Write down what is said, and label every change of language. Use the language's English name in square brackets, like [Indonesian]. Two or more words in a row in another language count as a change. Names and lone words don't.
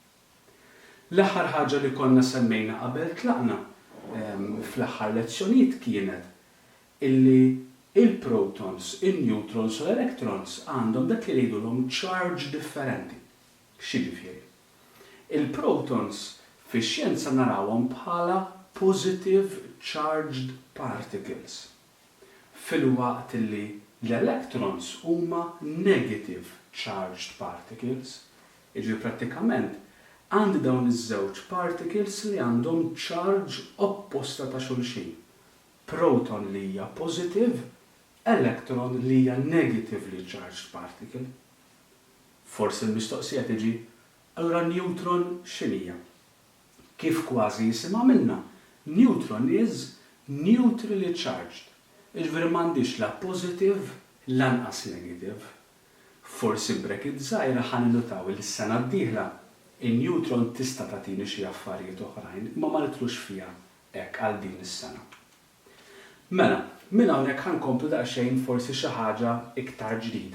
[Maltese] L-aħħar ħaġa li konna semmejna qabel tlaqna fl-aħħar lezzjonijiet kienet illi il-protons, il-neutrons u l-electrons għandhom dak li jgħidulhom charge differenti. X'jiġifieri? Il-protons fix-xjenza narawhom bħala [English] positive charged particles. [Maltese] Fil-waqt li l-electrons huma [English] negative charged particles. [Maltese] Jiġri prattikament għandi dawn iż-żewġ particles li għandhom charge opposta ta' xulxin. Proton li hija positive, electron li hija [English] negatively charged particle. [Maltese] Forsi l-mistoqsija tiġi, allura neutron x'inhija? Kif kważi jisimha minnha? [English] Neutron is neutrally charged. [Maltese] Jiġifieri m'għandix la positive lanqas negative. Forsi bracket żgħira ħanilutaw il-sena d-dieħla in-neutron tista' tagħtini xi affarijiet oħrajn, ma nitlux fiha hekk għal din is-sena. Mela, minn hawnhekk ħankomplu daqsxejn forsi xi ħaġa iktar ġdida.